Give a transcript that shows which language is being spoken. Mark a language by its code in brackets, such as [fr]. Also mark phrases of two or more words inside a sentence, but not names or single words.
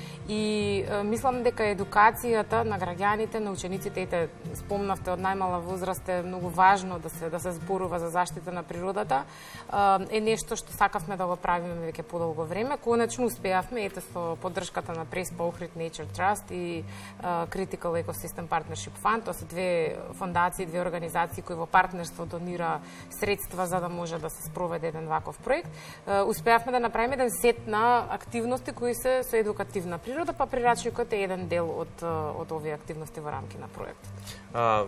[mk] И мислам дека едукацијата на граѓаните, на учениците, спомнавте од најмала возраст е многу важно да се зборува за заштита на природата, е нешто што сакавме да го правиме веќе подолго време. Конечно успеавме, ете со поддршката на Press Pohrid Nature Trust и Critical Ecosystem Partnership Fund, тоа се две фондации, две организации кои во партнерство донира средства за да може да се спроведе еден ваков проект. Успеавме да направиме еден сет на активности кои се со едукативна природа, па прирачникот е еден дел од овие активности во рамки на проектот.